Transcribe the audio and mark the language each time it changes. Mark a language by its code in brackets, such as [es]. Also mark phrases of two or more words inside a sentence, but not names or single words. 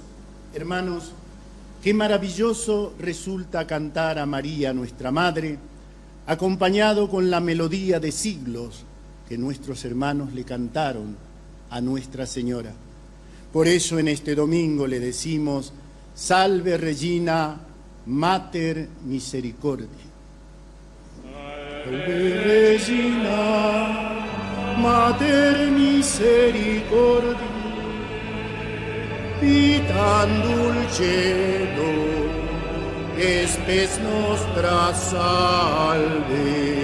[es] Hermanos, qué maravilloso resulta cantar a María, nuestra Madre, acompañado con la melodía de siglos que nuestros hermanos le cantaron a Nuestra Señora. Por eso en este domingo le decimos: [la] Salve Regina, Mater Misericordiae. Salve Regina, Mater Misericordiae, vitam dulcedo, espes nostra salve.